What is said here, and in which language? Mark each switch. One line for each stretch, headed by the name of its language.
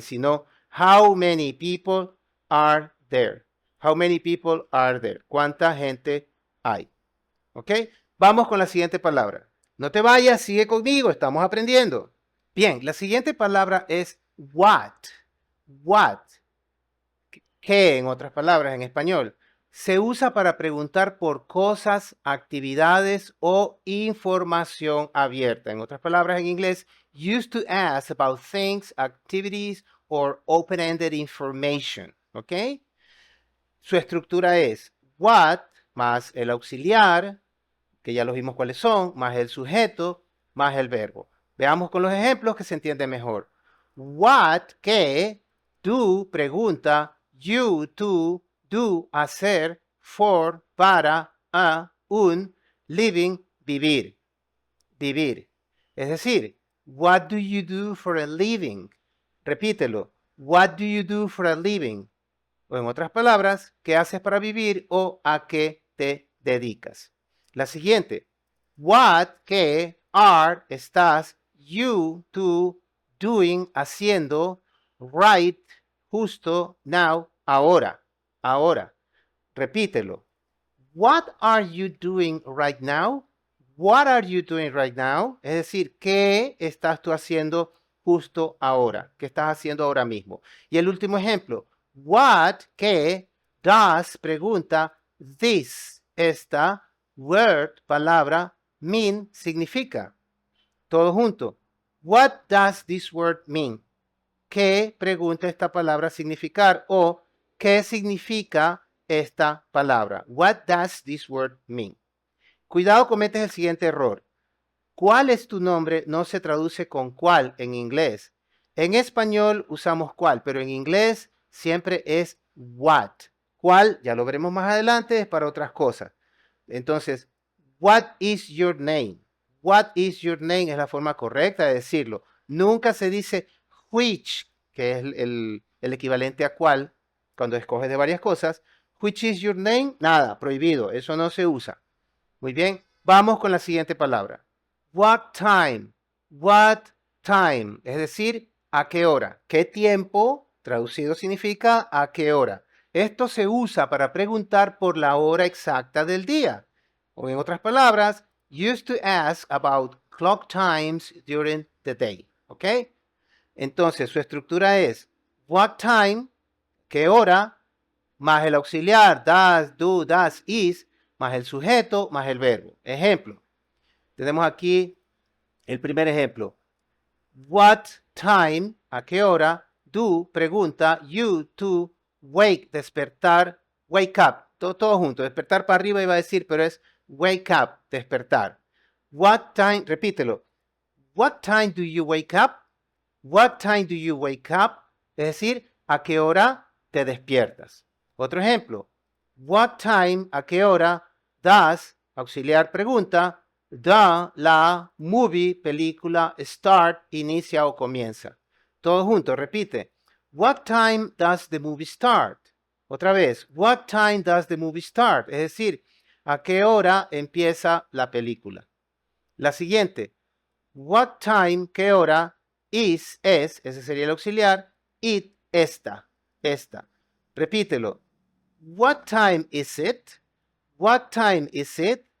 Spanish: Sino
English: how many people are there. How many people are there.
Spanish: ¿Cuánta gente hay? ¿Ok? Vamos con la siguiente palabra. No te vayas, sigue conmigo, estamos aprendiendo. Bien, la siguiente palabra es what. What. ¿Qué, en otras palabras, en español? Se usa para preguntar por cosas, actividades o información abierta. En otras palabras, en inglés,
English: used to ask about things, activities, or open-ended information. ¿Ok?
Spanish: Su estructura es what más el auxiliar, que ya los vimos cuáles son, más el sujeto, más el verbo. Veamos con los ejemplos que se entiende mejor. What, ¿qué? Do, pregunta. You, tú. Do, hacer. For, para. A, un. Living, vivir. Vivir. Es decir,
English: what do you do for a living?
Spanish: Repítelo.
English: What do you do for a living?
Spanish: O en otras palabras, ¿qué haces para vivir o a qué te dedicas? La siguiente. What, qué, are, estás, you, tú, doing, haciendo, right, justo, now, ahora, ahora. Repítelo.
English: What are you doing right now? What are you doing right now?
Spanish: Es decir, ¿qué estás tú haciendo justo ahora? ¿Qué estás haciendo ahora mismo? Y el último ejemplo. What, ¿qué? Does, pregunta, this, esta, word, palabra, mean, significa. Todo junto.
English: What does this word mean?
Spanish: ¿Qué, pregunta, esta palabra significar? O ¿qué significa esta palabra?
English: What does this word mean?
Spanish: Cuidado, cometes el siguiente error. ¿Cuál es tu nombre? No se traduce con cuál en inglés. En español usamos cuál, pero en inglés siempre es what. ¿Cuál? Ya lo veremos más adelante, es para otras cosas.
English: Entonces, what is your name? What is your name
Spanish: es la forma correcta de decirlo. Nunca se dice which, que es el equivalente a cuál, cuando escoges de varias cosas.
English: Which is your name?
Spanish: Nada, prohibido, eso no se usa. Muy bien, vamos con la siguiente palabra.
English: What time? What time?
Spanish: Es decir, ¿a qué hora? ¿Qué tiempo? Traducido significa ¿a qué hora? Esto se usa para preguntar por la hora exacta del día.
English: O en otras palabras, used to ask about clock times during the day.
Spanish: ¿Ok? Entonces, su estructura es what time, ¿qué hora? Más el auxiliar, does, do, does, is, más el sujeto, más el verbo. Ejemplo. Tenemos aquí el primer ejemplo. What time, ¿a qué hora? Do, pregunta, you to wake, despertar, wake up. Todo junto, despertar para arriba iba a decir, pero es wake up, despertar.
English: What time,
Spanish: repítelo.
English: What time do you wake up? What time do you wake up?
Spanish: Es decir, ¿a qué hora te despiertas? Otro ejemplo. What time, ¿a qué hora? Does, auxiliar pregunta, la movie, película, start, inicia o comienza. Todo junto, repite.
English: What time does the movie start?
Spanish: Otra vez.
English: What time does the movie start?
Spanish: Es decir, ¿a qué hora empieza la película? La siguiente. What time, ¿qué hora? Is, es, ese sería el auxiliar. It, esta. Repítelo.
English: What time is it? What time is it?